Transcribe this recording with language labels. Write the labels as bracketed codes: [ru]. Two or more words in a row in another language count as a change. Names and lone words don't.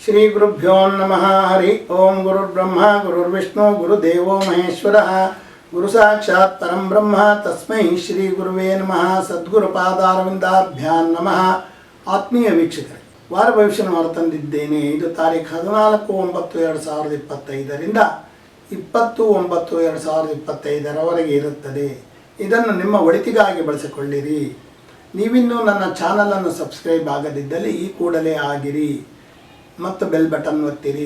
[sa] ಶ್ರೀ ಗುರುಭ್ಯೋ ನಮಃ. ಹರಿ ಓಂ. ಗುರುರ್ಬ್ರಹ್ಮ ಗುರುರ್ವಿಷ್ಣು ಗುರುದೇವೋ ಮಹೇಶ್ವರಃ. ಗುರು ಸಾಕ್ಷಾತ್ ಪರಂ ಬ್ರಹ್ಮ ತಸ್ಮೈ ಶ್ರೀ ಗುರುವೇ ನಮಃ. ಸದ್ಗುರು ಪಾದಾರವಿಂದಾಭ್ಯಾಂ ನಮಃ. [kn] ಆತ್ಮೀಯ ವೀಕ್ಷಕರೇ, ವಾರ ಭವಿಷ್ಯನ ಹೊರತಂದಿದ್ದೇನೆ. ಇದು ತಾರೀಖು 14/9/2025ರಿಂದ 20/9/2025 ಇರುತ್ತದೆ. ಇದನ್ನು ನಿಮ್ಮ ಒಳಿತಿಗಾಗಿ ಬಳಸಿಕೊಳ್ಳಿರಿ. ನೀವಿನ್ನೂ ನನ್ನ ಚಾನಲನ್ನು ಸಬ್ಸ್ಕ್ರೈಬ್ ಆಗದಿದ್ದಲ್ಲಿ ಈ ಕೂಡಲೇ ಆಗಿರಿ ಮತ್ತು [en] bell button [kn] ಒತ್ತಿರಿ.